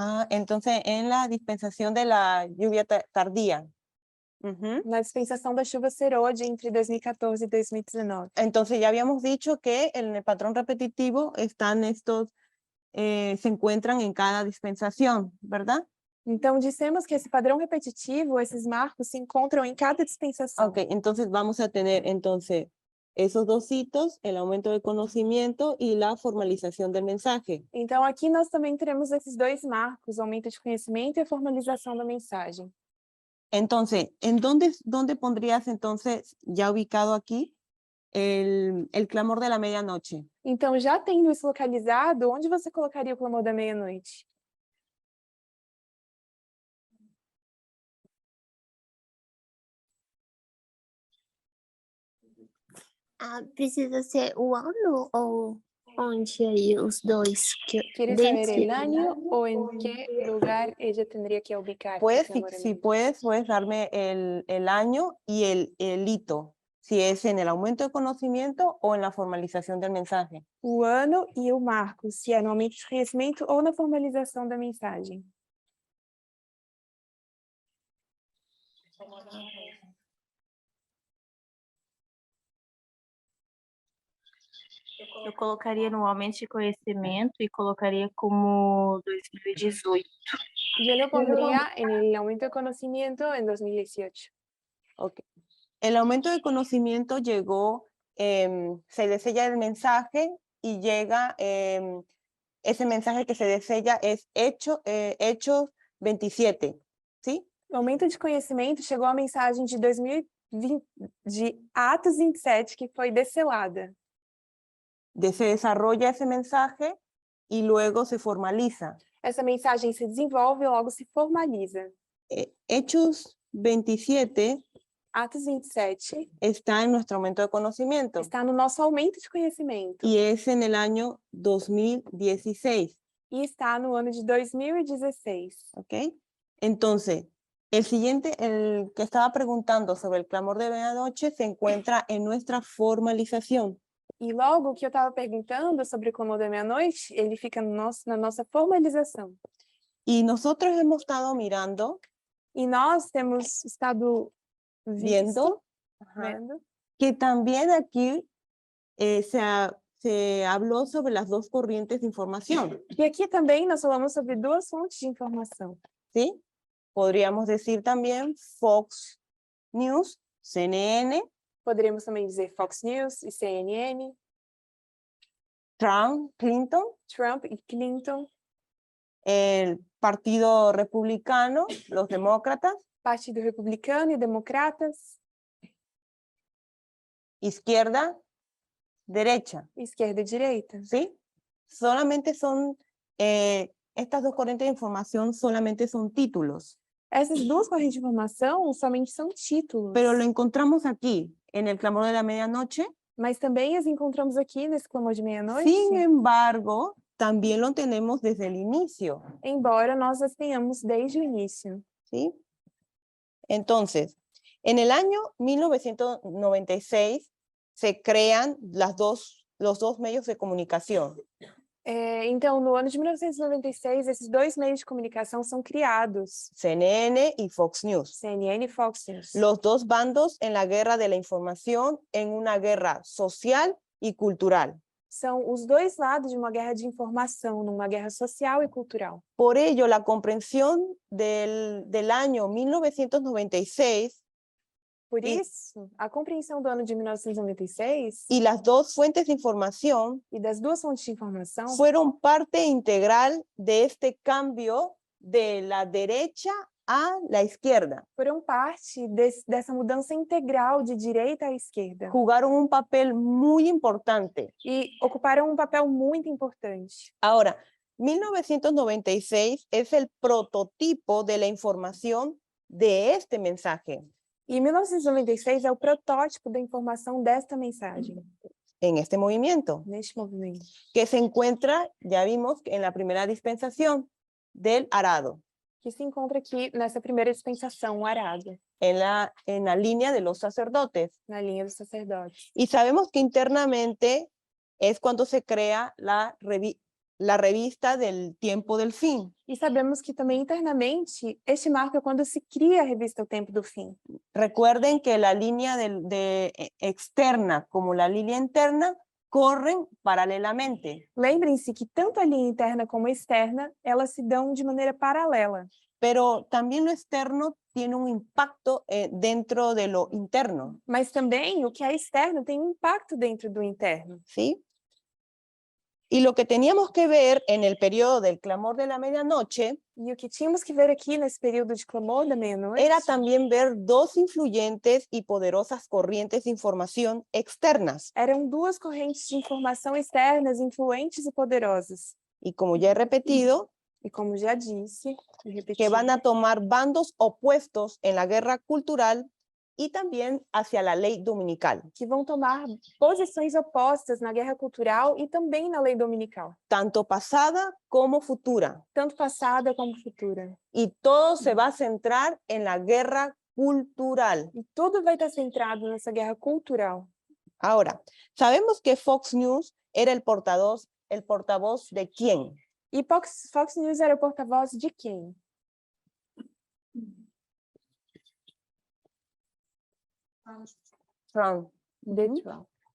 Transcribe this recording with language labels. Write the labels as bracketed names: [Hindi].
[Spanish] Entonces, en la dispensación de la lluvia tardía. Ujú. [Portuguese] Na dispensação da chuva serôdia entre 2014 e 2019. [Spanish] Entonces, ya habíamos dicho que en el patrón repetitivo están estos, se encuentran en cada dispensación, ¿verdad? [Portuguese] Então, dissemos que esse padrão repetitivo, esses marcos, se encontram em cada dispensação. [Spanish] Ok, entonces vamos a tener entonces esos dos hitos, el aumento de conocimiento y la formalización del mensaje. [Portuguese] Então, aqui nós também teremos esses dois marcos, o aumento de conhecimento e a formalização da mensagem. [Spanish] Entonces, dónde pondrías entonces, ya ubicado aquí, el clamor de la medianoche? [Portuguese] Então, já tendo isso localizado, onde você colocaria o clamor da meia-noite? Ah, precisa ser o ano ou onde aí os dois? [Spanish] ¿Quieres saber el año o en qué lugar ella tendría que ubicar el Puedes, clamor si en puedes darme el año y el hito, si es en el aumento de conocimiento o en la formalización del mensaje. [Portuguese] o ano e o marco, se é no aumento de conhecimento ou na formalização da mensagem. Eu colocaria no aumento de conhecimento e colocaria como 2018. [Spanish] Yo lo pondría en el aumento de conocimiento en 2018. Ok. El aumento de conocimiento llegó, se desella el mensaje y llega, ese mensaje que se desella es Hechos 27, ¿sí? [Portuguese] O aumento de conhecimento chegou a mensagem de 2020, de Atos 27, que foi descelada. [Spanish] Se desarrolla ese mensaje y luego se formaliza. [Portuguese] Essa mensagem se desenvolve e logo se formaliza. [Spanish] Hechos 27 [Portuguese] Atos 27 [Spanish] está en nuestro aumento de conocimiento [Portuguese] está no nosso aumento de conhecimento [Spanish] y es en el año 2016, [Portuguese] e está no ano de 2016. [Spanish] ¿ok? Entonces, el siguiente, el que estaba preguntando sobre el clamor de medianoche, se encuentra en nuestra formalización. [Portuguese] E logo, o que eu estava perguntando sobre o clamor da meia-noite, ele fica na nossa formalização. [Spanish] Y nosotros hemos estado mirando, [Portuguese] E nós temos estado [Spanish] viendo, [Portuguese] vendo [Spanish] que también aquí se habló sobre las dos corrientes de información, [Portuguese] e aqui também nós falamos sobre duas fontes de informação. [Spanish] ¿sí? Podríamos decir también Fox News, CNN, [Portuguese] Poderíamos também dizer Fox News e CNN, [Spanish] Trump, Clinton, [Portuguese] Trump e Clinton, [Spanish] el Partido Republicano, los demócratas, [Portuguese] Partido Republicano e Democratas, [Spanish] izquierda, derecha, [Portuguese] esquerda e direita. [Spanish] ¿sí? Solamente son, estas dos corrientes de información solamente son títulos, [Portuguese] Essas duas correntes de informação somente são títulos, [Spanish] pero lo encontramos aquí, en el clamor de la medianoche. [Portuguese] mas também as encontramos aqui nesse clamor de meia-noite, [Spanish] Sin embargo, también lo tenemos desde el inicio, [Portuguese] embora nós as tenhamos desde o início. [Spanish] ¿sí? Entonces, en el año 1996 se crean los dos medios de comunicación. [Portuguese] Então, no ano de 1996, esses dois meios de comunicação são criados, [Spanish] CNN y Fox News. [Portuguese] CNN e Fox News. [Spanish] Los dos bandos en la guerra de la información, en una guerra social y cultural. [Portuguese] São os dois lados de uma guerra de informação, numa guerra social e cultural. [Spanish] Por ello, la comprensión del año 1996 [Portuguese] Por isso, a compreensão do ano de 1996 [Spanish] y las dos fuentes de información [Portuguese] e das duas fontes de informação [Spanish] fueron parte integral de este cambio de la derecha a la izquierda. [Portuguese] foram parte dessa mudança integral de direita à esquerda [Spanish] Jugaron un papel muy importante. [Portuguese] e ocuparam um papel muito importante. [Spanish] Ahora, 1996 es el prototipo de la información de este mensaje [Portuguese] E 1996 é o protótipo da informação desta mensagem, [Spanish] en este movimiento, [Portuguese] neste movimento, [Spanish] que se encuentra, ya vimos, en la primera dispensación del arado, [Portuguese] que se encontra aqui nessa primeira dispensação, o arado, [Spanish] en la línea de los sacerdotes. [Portuguese] na linha dos sacerdotes. [Spanish] Y sabemos que internamente es cuando se crea la revista del tiempo del fin. [Portuguese] E sabemos que também internamente este marco é quando se cria a revista O Tempo do Fim. [Spanish] Recuerden que la línea externa como la línea interna corren paralelamente, [Portuguese] Lembrem-se que tanto a linha interna como a externa, elas se dão de maneira paralela. [Spanish] pero también lo externo tiene un impacto dentro de lo interno, [Portuguese] Mas também o que é externo tem um impacto dentro do interno. [Spanish] ¿sí? Y lo que teníamos que ver en el periodo del clamor de la medianoche [Portuguese] E o que tínhamos que ver aqui nesse período de clamor da meia-noite [Spanish] era también ver dos influyentes y poderosas corrientes de información externas. [Portuguese] eram duas correntes de informação externas, influentes e poderosas. [Spanish] Y como ya he repetido, [Portuguese] E como já disse, e repeti, [Spanish] que van a tomar bandos opuestos en la guerra cultural y también hacia la ley dominical, [Portuguese] que vão tomar posições opostas na guerra cultural e também na lei dominical, [Spanish] tanto pasada como futura. [Portuguese] tanto passada como futura. [Spanish] Y todo se va a centrar en la guerra cultural. [Portuguese] E tudo vai estar centrado nessa guerra cultural. [Spanish] Ahora, sabemos que Fox News era el portavoz de quién. [Portuguese] E Fox News era o porta-voz de quem? [Spanish] Trump. [Portuguese] De Trump.